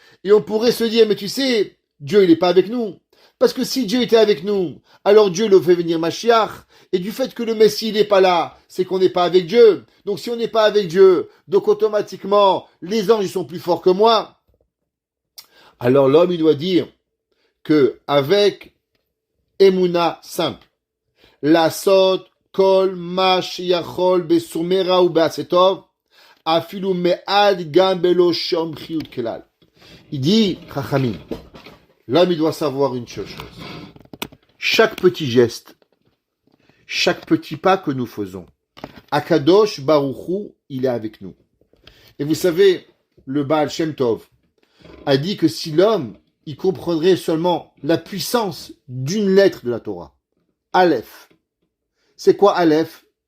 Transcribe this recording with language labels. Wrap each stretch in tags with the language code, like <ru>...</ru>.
<fr>Et on pourrait se dire, mais tu sais, Dieu, il est pas avec nous. Parce que si Dieu était avec nous, alors Dieu le fait venir Mashiach. Et du fait que le Messie il n'est pas là, c'est qu'on n'est pas avec Dieu. Donc si on n'est pas avec Dieu, donc automatiquement, les anges ils sont plus forts que moi. Alors l'homme il doit dire que avec Emouna simple,</fr> <he>לעשות כל מה שיכול בסומרה ובעשה טוב, אפילו מעט גם בלא שום חיות כלל.</he> <fr>Il dit, Chachamim, l'homme il doit savoir une seule chose. Chaque petit geste, chaque petit pas que nous faisons, Akadosh Baruch Hu, il est avec nous. Et vous savez, le Baal Shem Tov a dit que si l'homme, il comprendrait seulement la puissance d'une lettre de la Torah, Aleph. C'est quoi Aleph?</fr>